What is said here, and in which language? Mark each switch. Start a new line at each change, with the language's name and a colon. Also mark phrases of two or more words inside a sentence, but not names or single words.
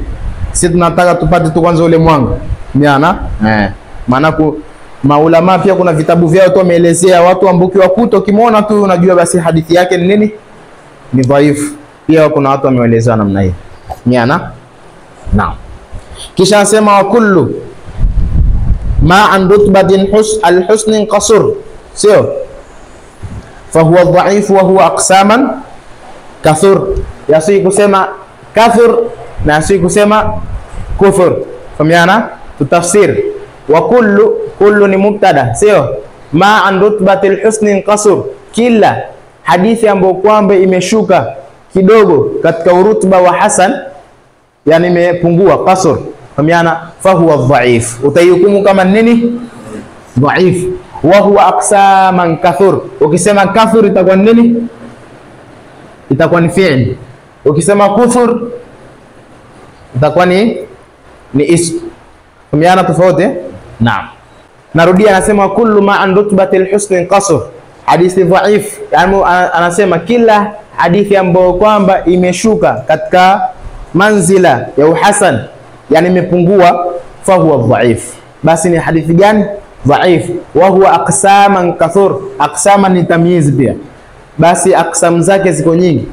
Swahili: Sisi tunataka tupate tu kwanza ule mwanga. Miana? Maana maulama pia kuna vitabu vyao tu wameelezea watu ambukiwa kuto, ukimwona tu unajua basi hadithi yake ni nini? Ni dhaifu. Pia kuna watu wameelezea namna hii. Miana? Naam. Kisha asema
Arabic: وكل ما عن رتبة الحسن قصر,
Swahili: sio?
Arabic: فهو ضعيف وهو أقسامًا كثر.
Swahili: Yasi kusema kathur na yasi kusema kufur. Fahamiana? Tutafsir.
Arabic: وكل
Swahili: ni mubtada, sio?
Arabic: ما عن رتبة الحسن قصر,
Swahili: kila hadithi ambayo kwamba imeshuka kidogo katika urutba wa hasan, yani imepungua qasr. Fahamiana?
Arabic: فهو ضعيف.
Swahili: Utahukumu kama nini? Dhaif.
Arabic: وهو أقسامًا كثر.
Swahili: Ukisema kathur itakuwa nini? Itakuwa ni fi'l. Ukisema kufur itakuwa ni ism. Fahamiana tofauti? Naam. Narudia, anasema
Arabic: كل ما عن رتبة الحسن قصر,
Swahili: hadithi dhaif. Yani anasema kila hadithi ambayo kwamba imeshuka katika manzila ya uhasan, yani imepungua,
Arabic: فهو ضعيف.
Swahili: Basi ni hadithi gani? Dhaif.
Arabic: وهو أقسامًا كثر.
Swahili: Aqsaman ni tamyiz pia, basi aqsam zake ziko nyingi.